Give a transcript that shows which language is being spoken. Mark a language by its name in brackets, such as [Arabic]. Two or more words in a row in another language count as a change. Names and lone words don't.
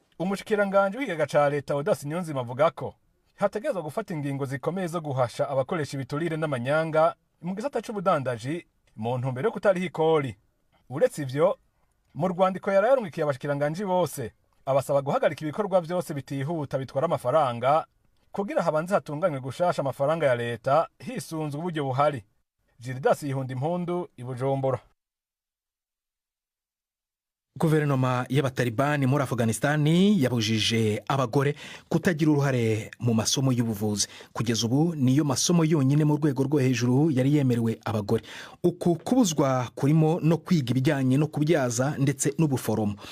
[Rundi] Umushikiranganje w'ikigega ca leta Odasi Niyonzima avuga ko hategezwa gufata ingingo zikomeye zo guhasha abakoresha ibiturire n'amanyanga mu gisata c'ubudandaji mu ntumbero yo kutariha ikori. Uretse ivyo, mu rwandiko yararungikiye abashikiranganje bose abasaba guhagarika ibikorwa byose bitihuta bitwara amafaranga kugira habanze hatunganywe gushasha amafaranga ya leta hisunzwe uburyo buhari. Gildas Yihunda Impundu, i Bujumbura. [Kinyarwanda] Guverinoma y'abatalibani muri Afghanistani yabujije abagore kutagira uruhare mu masomo y'ubuvuzi. Kugeza ubu niyo masomo yonyine mu rwego rwo hejuru yari yemerewe abagore. Uku kubuzwa kurimo no kwiga ibijyanye no kubyaza ndetse n'ubuforomo.